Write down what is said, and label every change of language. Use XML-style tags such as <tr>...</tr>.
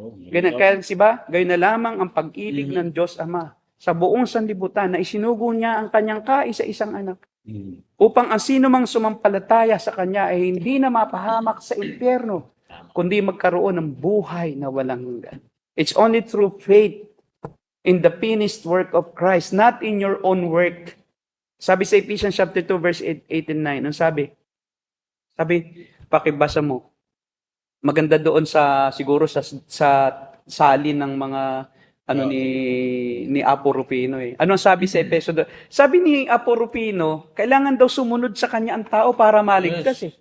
<tl>Kaya gayon na lamang ang pag-ibig ng Diyos Ama sa buong sanlibutan na isinugo niya ang kanyang kaisa-isang anak. Upang ang sino mang sumampalataya sa kanya ay hindi na mapahamak sa impyerno, kundi magkaroon ng buhay na walang hanggan.</tl> <en>It's only through faith in the finished work of Christ, not in your own work.</en> <tl>Sabi sa Ephesians chapter 2, verse 8 and 9, ang sabi, pakibasa mo, maganda doon siguro sa salin ng mga ni Apo Rufino eh. Ano ang sabi sa Efeso? Sabi ni Apo Rufino, kailangan daw sumunod sa kanya ang tao para maligtas eh.</tl>